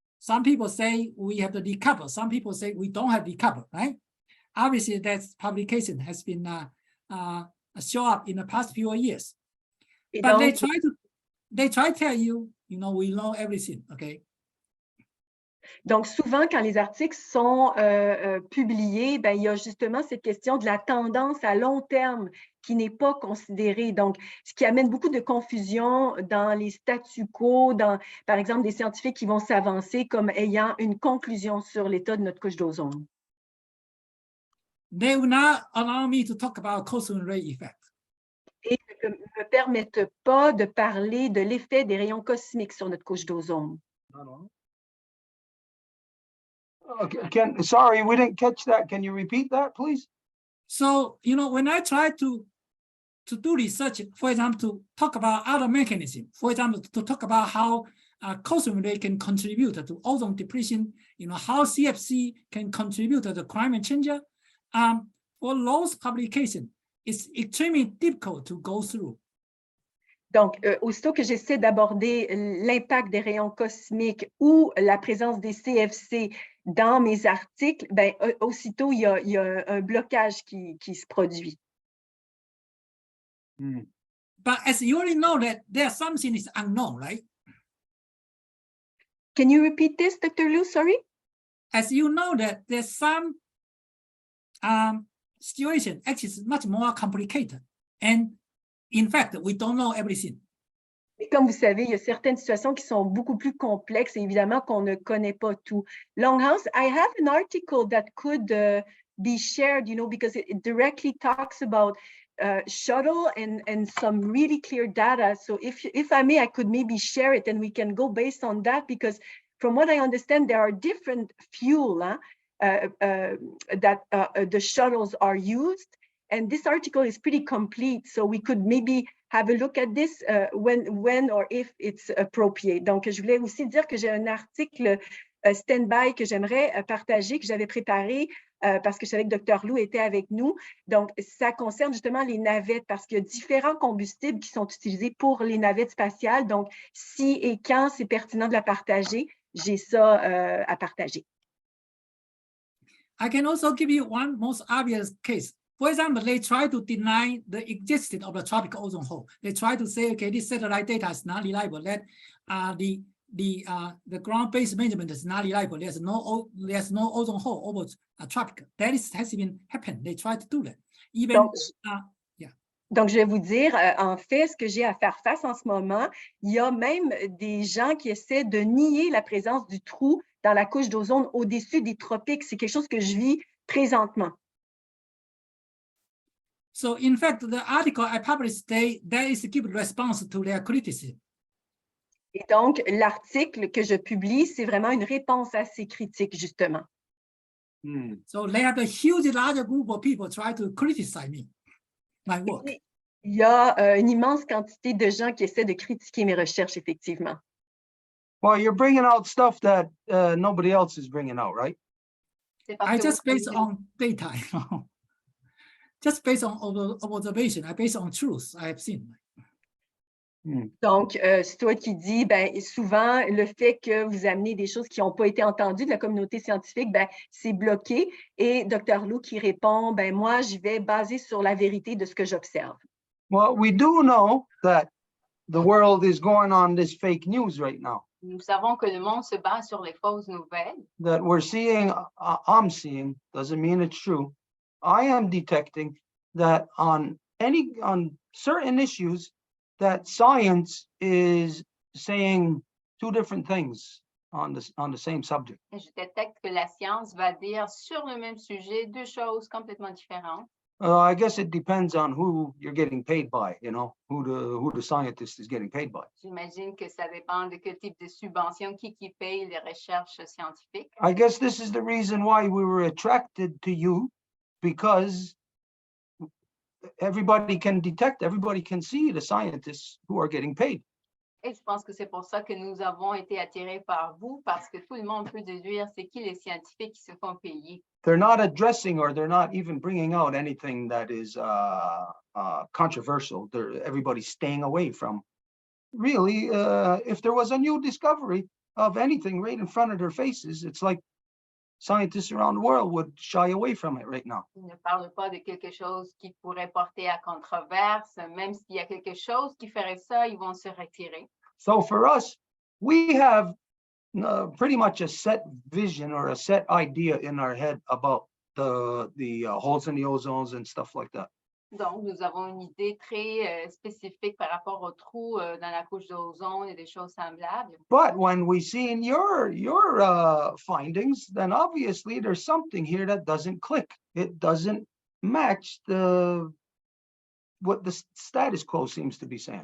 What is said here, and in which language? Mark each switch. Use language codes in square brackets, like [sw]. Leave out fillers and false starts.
[en] Some people say we have to decouple. Some people say we don't have to decouple, right? Obviously, that publication has been show up in the past few years. [fr] Et [en] But [fr] donc, [en] they try to tell you, you know, we know everything, okay? [fr] Donc, souvent, quand les articles sont publiés, ben, il y a justement cette question de la tendance à long terme qui n'est pas considérée. Donc, ce qui amène beaucoup de confusion dans les statu quo, dans, par exemple, des scientifiques qui vont s'avancer comme ayant une conclusion sur l'état de notre couche d'ozone. [en] They will not allow me to talk about ozone ray effect. [fr] Et ne me permettent pas de parler de l'effet des rayons cosmiques sur notre couche d'ozone. [en] Okay, sorry, we didn't catch that. Can you repeat that, please? So, you know, when I try to do research, for example, to talk about other mechanisms, for example, to talk about how ozone ray can contribute to ozone depletion, you know, how CFC can contribute to the climate change, for those publications, it's extremely difficult to go through. [fr] Donc, aussitôt que j'essaie d'aborder l'impact des rayons cosmiques ou la présence des CFC dans mes articles, ben, aussitôt, il y a un blocage qui se produit. [en] But as you already know that there's something is unknown, right? Can you repeat this, Dr. Liu? Sorry? As you know that there's some situation actually is much more complicated. And in fact, we don't know everything. [fr] Et comme vous savez, il y a certaines situations qui sont beaucoup plus complexes et évidemment qu'on ne connaît pas tout. [en] Longhouse, I have an article that could be shared, you know, because it directly talks about shuttle and some really clear data. So if I may, I could maybe share it and we can go based on that, because from what I understand, there are different fuel that the shuttles are used. And this article is pretty complete, so we could maybe have a look at this when or if it's appropriate. [fr] Donc, je voulais aussi dire que j'ai un article stand-by que j'aimerais partager, que j'avais préparé parce que je savais que Dr. Lou était avec nous. Donc, ça concerne justement les navettes parce qu'il y a différents combustibles qui sont utilisés pour les navettes spatiales. Donc, si et quand c'est pertinent de la partager, j'ai ça à partager. [en] I can also give you one most obvious case. For example, they try to deny the existence of the tropical ozone hole. They try to say, okay, this satellite data is not reliable. That the ground-based measurement is not reliable. There's no ozone hole over tropical. That has been happened. They try to do that. Even [fr] Donc, je vais vous dire, en fait, ce que j'ai à faire face en ce moment, il y a même des gens qui essaient de nier la présence du trou dans la couche d'ozone au-dessus des tropiques. C'est quelque chose que je vis présentement. [en] So, in fact, the article I published today, that is to give response to their criticism. [fr] Et donc, l'article que je publie, c'est vraiment une réponse à ces critiques, justement. [en] So, they have a huge, larger group of people try to criticize me, my work. [fr] Il y a une immense quantité de gens qui essaient de critiquer mes recherches, effectivement. [en] Well, you're bringing out stuff that nobody else is bringing out, right? I just based on data, you know. Just based on observation, I based on truth I have seen. [fr] Donc, Stuart qui dit, ben, souvent, le fait que vous amenez des choses qui n'ont pas été entendues de la communauté scientifique, ben, c'est bloqué. Et Dr. Lou qui répond, ben, moi, j'y vais baser sur la vérité de ce que j'observe. [en] Well, we do know that the world is going on this fake news right now. [fr] Nous savons que le monde se base sur les fausses nouvelles. [en] That we're seeing, I'm seeing, doesn't mean it's true. I am detecting that on certain issues, that science is saying two different things on the same subject. [fr] Et je détecte que la science va dire sur le même sujet deux choses complètement différentes. [en] I guess it depends on who you're getting paid by, who the scientist is getting paid by. [fr] J'imagine que ça dépend de quel type de subvention, qui paye les recherches scientifiques. [en] I guess this is the reason why we were attracted to you, because everybody can see the scientists who are getting paid. [fr] Et je pense que c'est pour ça que nous avons été attirés par vous, parce que tout le monde peut déduire c'est qui les scientifiques qui se font payer. [en] They're not addressing, or they're not even bringing out anything that is controversial. Everybody's staying away from. Really, if there was a new discovery of anything right in front of their faces, it's like scientists around the world would shy away from it right now. [fr] Ils ne parlent pas de quelque chose qui pourrait porter à controverse. Même s'il y a quelque chose qui ferait ça, ils vont se retirer. [en] So for us, we have pretty much a set vision or a set idea in our head about the holes in the ozones and stuff like that. [fr] Donc, nous avons une idée très spécifique par rapport aux trous dans la couche d'ozone et des choses semblables. [en] But when we see in your findings, then obviously there's something here that doesn't click. It doesn't match what the status quo seems to be saying.